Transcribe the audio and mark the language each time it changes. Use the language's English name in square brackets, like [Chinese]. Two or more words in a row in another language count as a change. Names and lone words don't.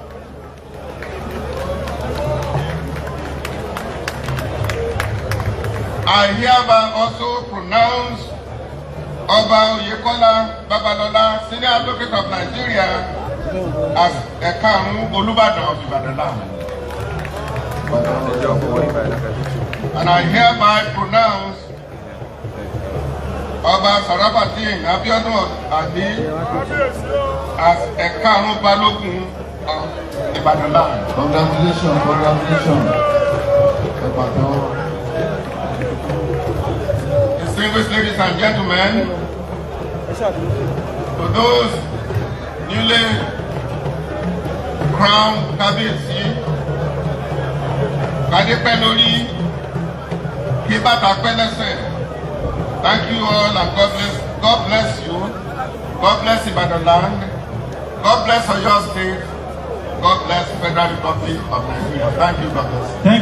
[English] I hereby also pronounce Oba Oyekola Babalola, Senior Advocate of Nigeria, as Ekaru Olubadan of Ibadan land. And I hereby pronounce Oba Sarafatin Abiodun Adi as Ekaru Balogun of Ibadan land. Congratulations, congratulations. Distinguished ladies and gentlemen, for those newly crowned Kábíyèsí, [Yoruba] Kádépẹ́ lórí, kí bàtà pẹ́ lẹ́sẹ̀. [English] Thank you all and God bless you. God bless Ibadan land. God bless Oyo State. God bless Federal Republic of Nigeria. Thank you, God bless.